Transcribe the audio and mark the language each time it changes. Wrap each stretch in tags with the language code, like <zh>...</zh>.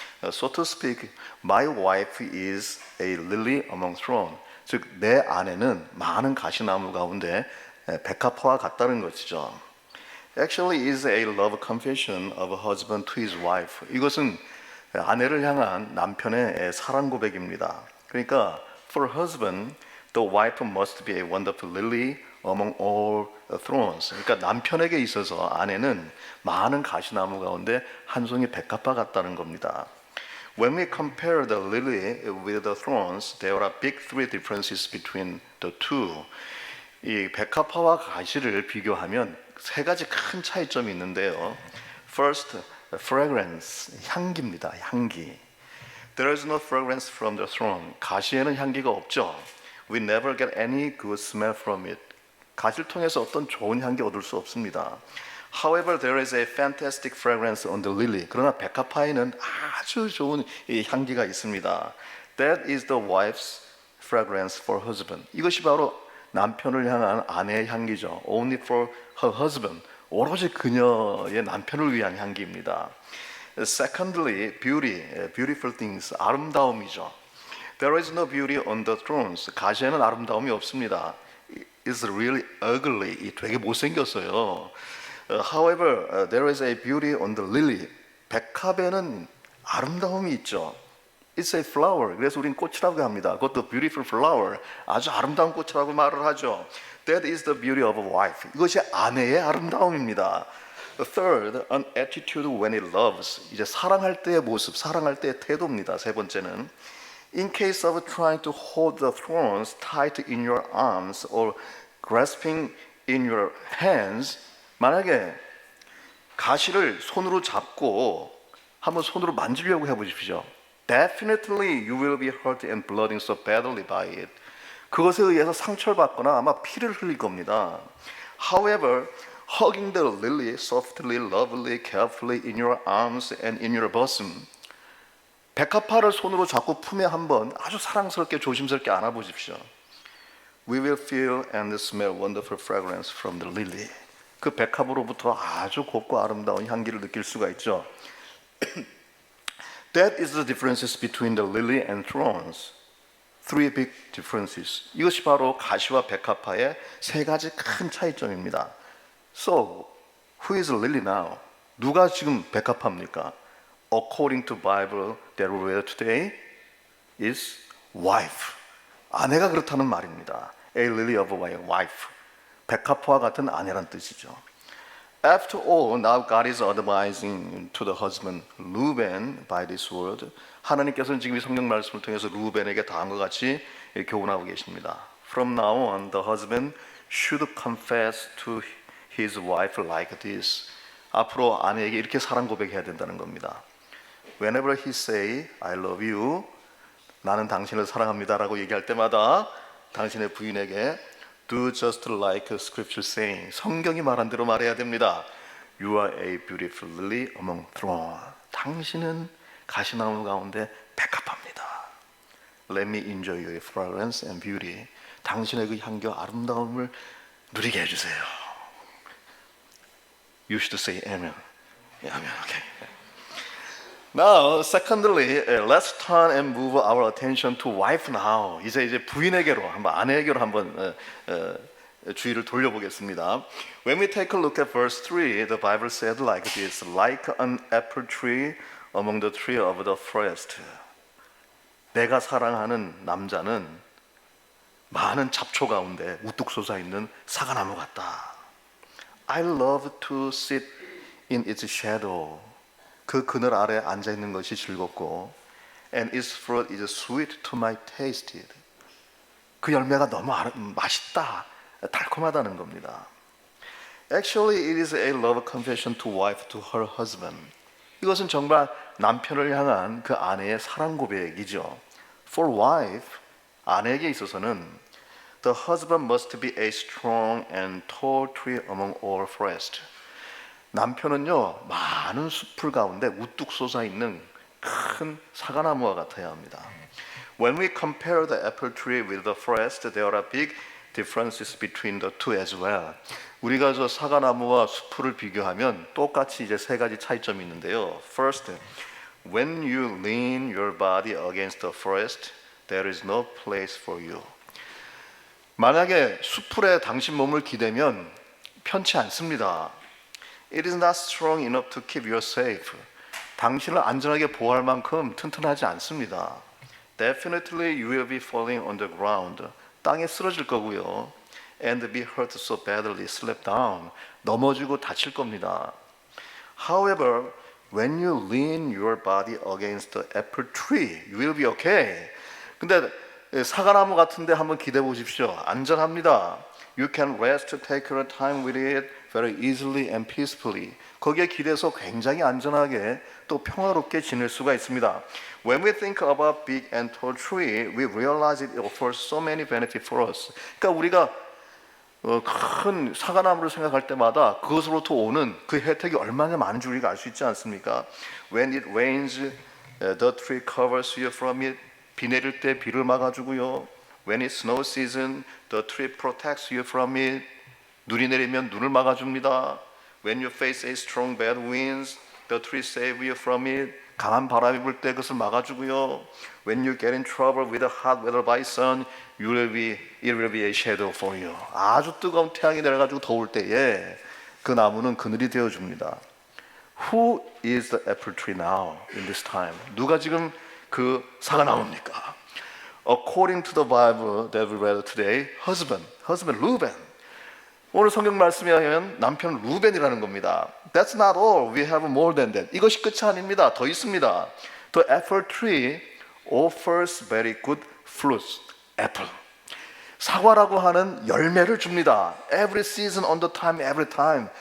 <en>So to speak, my wife is a lily among thorns.</en> <ko>즉, 내 아내는 많은 가시나무 가운데 백합화와 같다는 것이죠.</ko> <en>Actually, is a love confession of a husband to his wife.</en> <ko>이것은 아내를 향한 남편의 사랑 고백입니다. 그러니까,</ko> <en>for husband, the wife must be a wonderful lily among all thorns.</en> <ko>그러니까 남편에게 있어서 아내는 많은 가시나무 가운데 한 송이 백합화 같다는 겁니다.</ko> <en>When we compare the lily with the thorns, there are big three differences between the two.</en> <ko>이 백합화와 가시를 비교하면 세 가지 큰 차이점이 있는데요.</ko> <en>First, fragrance,</en> <ko>향기입니다. 향기.</ko> <en>There is no fragrance from the thorn.</en> <ko>가시에는 향기가 없죠.</ko> <en>We never get any good smell from it.</en> <ko>가시를 통해서 어떤 좋은 향기 얻을 수 없습니다.</ko> <en>However, there is a fantastic fragrance on the lily.</en> <ko>그러나 백합화에는 아주 좋은 향기가 있습니다.</ko> <en>That is the wife's fragrance for husband.</en> <ko>이것이 바로 남편을 향한 아내의 향기죠.</ko> <en>Only for her husband.</en> <ko>오로지 그녀의 남편을 위한 향기입니다.</ko> <en>Secondly, beauty, beautiful things,</en> <ko>아름다움이죠.</ko> <en>There is no beauty on the thorns.</en> <ko>가시에는 아름다움이 없습니다.</ko> <en>It's really ugly.</en> <ko>되게 못생겼어요.</ko> <en>However, there is a beauty on the lily.</en> <ko>백합에는 아름다움이 있죠.</ko> <en>It's a flower.</en> <ko>그래서 우린 꽃이라고 합니다.</ko> <en>그것도 beautiful flower.</en> <ko>아주 아름다운 꽃이라고 말을 하죠.</ko> <en>That is the beauty of a wife.</en> <ko>이것이 아내의 아름다움입니다.</ko> <en>Third, an attitude when it loves.</en> <ko>이제 사랑할 때의 모습, 사랑할 때의 태도입니다. 세 번째는</ko> <en>In case of trying to hold the thorns tight in your arms or grasping in your hands,</en> <ko>만약에 가시를 손으로 잡고 한번 손으로 만지려고 해보십시오.</ko> <en>Definitely you will be hurt and bleeding so badly by it.</en> <ko>그것에 의해서 상처를 받거나 아마 피를 흘릴 겁니다.</ko> <en>However, hugging the lily softly, lovely, carefully in your arms and in your bosom.</en> <ko>백합화를 손으로 잡고 품에 한번 아주 사랑스럽게 조심스럽게 안아보십시오.</ko> <en>We will feel and smell wonderful fragrance from the lily.</en> <ko>그 백합으로부터 아주 곱고 아름다운 향기를 느낄 수가 있죠.</ko> <en>That is the differences between the lily and thorns. Three big differences.</en> <ko>이것이 바로 가시와 백합화의 세 가지 큰 차이점입니다.</ko> <en>So, who is lily now?</en> <ko>누가 지금 백합합니까?</ko> <en>According to Bible that we read today is wife.</en> <ko>아내가 그렇다는 말입니다.</ko> <en>A lily of a wife.</en> <ko>백합화와 같은 아내란 뜻이죠.</ko> <en>After all, now God is advising to the husband Reuben by this word.</en> <ko>하나님께서는 지금 이 성경 말씀을 통해서 루벤에게 다음과 같이 교훈하고 계십니다.</ko> <en>From now on, the husband should confess to his wife like this.</en> <ko>앞으로 아내에게 이렇게 사랑 고백해야 된다는 겁니다.</ko> <en>Whenever he say, I love you,</en> <ko>나는 당신을 사랑합니다라고 얘기할 때마다 당신의 부인에게</ko> <en>do just like scripture saying,</en> <ko>성경이 말한 대로 말해야 됩니다.</ko> <en>You are a beautiful lily among thorns.</en> <ko>당신은 가시나무 가운데 백합합니다.</ko> <en>Let me enjoy your fragrance and beauty.</en> <ko>당신의 그 향기와 아름다움을 누리게 해주세요.</ko> <en>You should say amen. Amen. Okay. Now, secondly, let's turn and move our attention to wife now.</en> <ko>이제 부인에게로 한번 아내에게로 한번 주의를 돌려보겠습니다.</ko> <en>When we take a look at verse 3, the Bible said like this: like an apple tree among the tree of the forest.</en> <ko>내가 사랑하는 남자는 많은 잡초 가운데 우뚝 솟아 있는 사과나무 같다.</ko> <en>I love to sit in its shadow.</en> <ko>그 그늘 아래 앉아 있는 것이 즐겁고,</ko> <en>and its fruit is sweet to my taste.</en> <ko>그 열매가 너무 맛있다, 달콤하다는 겁니다.</ko> <en>Actually, it is a love confession to wife to her husband.</en> <ko>이것은 정말 남편을 향한 그 아내의 사랑 고백이죠.</ko> <en>For wife,</en> <ko>아내에게 있어서는</ko> <en>the husband must be a strong and tall tree among all forests.</en> <ko>남편은요, 많은 숲풀 가운데 우뚝 솟아 있는 큰 사과나무와 같아야 합니다.</ko> <en>When we compare the apple tree with the forest, there are big differences between the two as well.</en> <ko>우리가 저 사과나무와 숲풀을 비교하면 똑같이 이제 세 가지 차이점이 있는데요.</ko> <en>First, when you lean your body against the forest, there is no place for you.</en> <ko>만약에 숲풀에 당신 몸을 기대면 편치 않습니다.</ko> <en>It is not strong enough to keep you safe.</en> <ko>당신을 안전하게 보호할 만큼 튼튼하지 않습니다.</ko> <en>Definitely you will be falling on the ground.</en> <ko>땅에 쓰러질 거고요.</ko> <en>And be hurt so badly, slip down.</en> <ko>넘어지고 다칠 겁니다.</ko> <en>However, when you lean your body against the apple tree, you will be okay.</en> <ko>근데 사과나무 같은데 한번 기대해 보십시오. 안전합니다.</ko> <en>You can rest, take your time with it very easily and peacefully.</en> <ko>거기에 기대서 굉장히 안전하게 또 평화롭게 지낼 수가 있습니다.</ko> <en>When we think about big and tall tree, we realize it offers so many benefits for us.</en> <ko>그러니까 우리가 큰 사과나무를 생각할 때마다 그것으로부터 오는 그 혜택이 얼마나 많은 줄 우리가 알 수 있지 않습니까?</ko> <en>When it rains, the tree covers you from it.</en> <ko>비 내릴 때 비를 막아주고요.</ko> <en>When it's snow season, the tree protects you from it.</en> <ko>눈이 내리면 눈을 막아줍니다.</ko> <en>When you face a strong bad winds, the tree save you from it.</en> <ko>강한 바람이 불 때 그것을 막아주고요.</ko> <en>When you get in trouble with the hot weather by sun, it will be a shadow for you.</en> <ko>아주 뜨거운 태양이 내려가지고 더울 때에 그 나무는 그늘이 되어줍니다.</ko> <en>Who is the apple tree now in this time?</en> <ko>누가 지금 그 사과나무입니까?</ko> <en>According to the Bible that we read today, husband Reuben.</en> <ko>오늘 성경 말씀에 의하면 남편 루벤이라는 겁니다.</ko> <en>That's not all. We have more than that.</en> <ko>이것이 끝이 아닙니다. 더 있습니다.</ko> <en>The apple tree offers very good fruits. apple.</en> <ko>사과라고 하는 열매를 줍니다.</ko> <en>Every season, on the time, every time.</en>